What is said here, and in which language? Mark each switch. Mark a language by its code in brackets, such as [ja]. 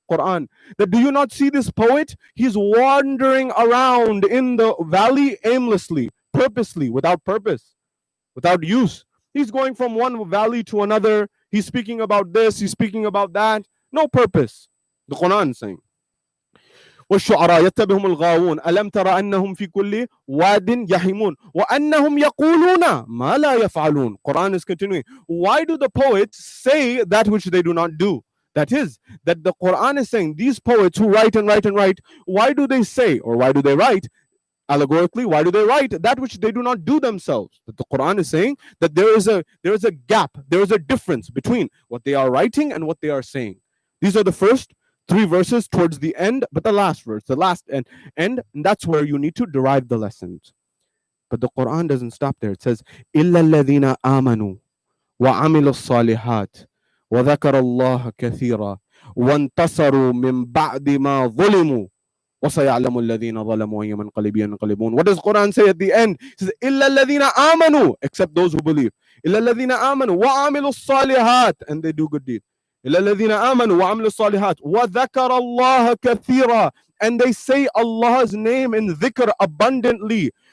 [en] Quran, that do you not see this poet? He's wandering around in the valley aimlessly, purposely, without purpose, without use. He's going from one valley to another. He's speaking about this, he's speaking about that. No purpose. The Quran is saying. [ar] والشعراء يتبعهم الغاوون ألم ترى أنهم في كل واد يحيمون وأنهم يقولون ما لا يفعلون. [en] Quran is continuing. Why do the poets say that which they do not do? That is, that the Quran is saying these poets who write and write and write, why do they say, or why do they write? Allegorically, why do they write that which they do not do themselves? That the Quran is saying that there is a gap, there is a difference between what they are writing and what they are saying. These are the first 3 verses towards the end, but the last verse, the last end, and that's where you need to derive the lessons. But the Quran doesn't stop there. It says, [ar] إِلَّا الَّذِينَ آمَنُوا وَعَمِلُوا الصَّالِحَاتِ وَذَكَرَ اللَّهَ كَثِيرًا وَانْتَصَرُوا مِنْ بَعْدِ مَا ظُلِمُوا وَسَيَعْلَمُ الَّذِينَ ظَلَمُوا أَيَّ مَنْقَلِبٍ يَنْقَلِبُونَ. [en] What does Quran say at the end? It says, [ar] إِلَّا الَّذِينَ آمَنُوا, [en] except those who believe. [ar] إِلَّا الَّذِينَ آمَنُوا وَعَمِلُوا الصَّالِحَاتِ, [en] and they do good deeds. [ar] إِلَّا الَّذِينَ آمَنُوا وَعَمِلُوا الصَّالِحَاتِ وَذَكَرَ اللَّهَ كَثِيرًا, [en] and they say Allah's name in dhikr abundantly.